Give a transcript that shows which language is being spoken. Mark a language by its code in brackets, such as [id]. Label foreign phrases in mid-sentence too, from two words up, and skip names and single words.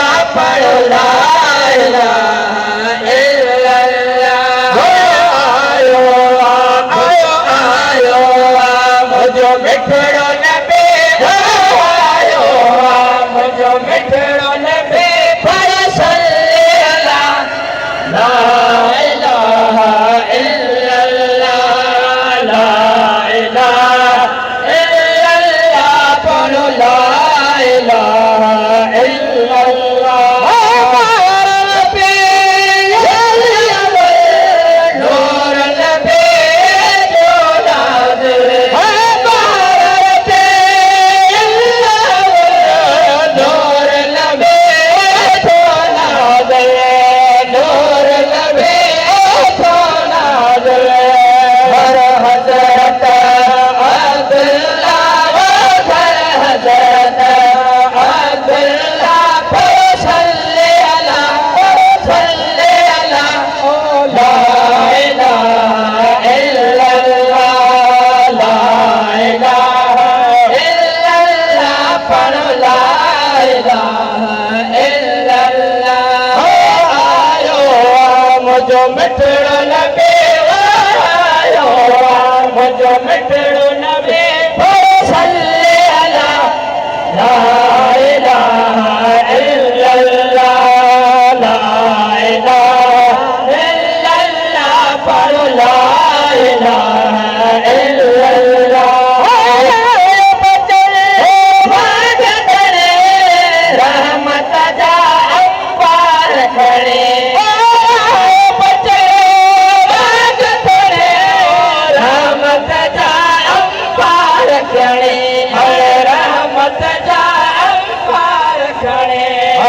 [ar] पढ़ो لا إله إلا الله. [sd] आयो आयो आयो मुझो मिठड़ो नबी, आयो मुझो मिठड़ो नबी, पढ़ [ar] صلِّ على لا إله إلا الله, لا إله إلا الله, [sd] पढ़ो [ar] لا إله إلا الله. [sd] नूर नबी जो नाज़िल, नूर नबी जो नाज़िल, नूर नबी जो नाज़िल। [ar] हर हज़रत अब्दुल्लाह, हर हज़रत अब्दुल्लाह, صلِّ على لا إله إلا الله, لا إله إلا الله, पढ़ो لا إله إلا الله. [sd] आयो मुझो मिठड़ो नबी, आयो मुझो मिठड़ो नबी, [ar] صلِّ على لا إله إلا الله, لا إله إلا الله, पढ़ो لا إله إلا الله. [sd] रहमत जा अंबार खड़े, रहमत जा अंबार खड़े, रहमत जा अंबार खड़े।